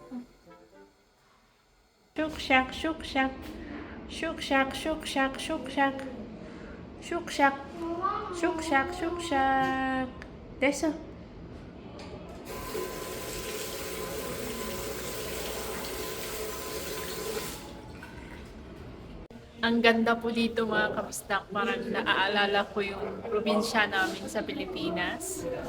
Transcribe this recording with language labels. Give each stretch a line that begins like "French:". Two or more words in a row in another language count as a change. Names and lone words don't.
Korean: 슉샥 슉샥 슉샥 슉샥 슉샥 슉샥 슉샥 슉샥 됐어.
Filipino: Ang ganda po dito mga kabisdak. Parang naaalala ko yung probinsya namin sa Pilipinas.